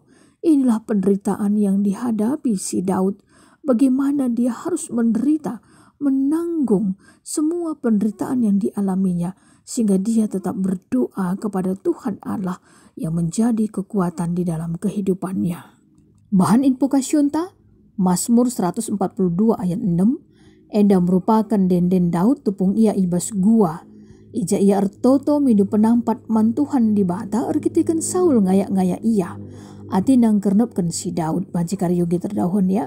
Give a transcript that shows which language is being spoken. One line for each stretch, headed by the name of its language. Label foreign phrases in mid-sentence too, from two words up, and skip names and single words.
Indonesian: Inilah penderitaan yang dihadapi si Daud. Bagaimana dia harus menderita, menanggung semua penderitaan yang dialaminya, sehingga dia tetap berdoa kepada Tuhan Allah yang menjadi kekuatan di dalam kehidupannya.
Batak Karo: Bahan invokasyonta Mazmur 142 ayat 6. Enda merupakan denden Daud tupung ia ibas gua. Ija ia ertoto midu penampat man Tuhan di bata erkitikan Saul ngayak-ngayak ia. Ati nang kernepkan si Daud bajikar yogi terdahun ya.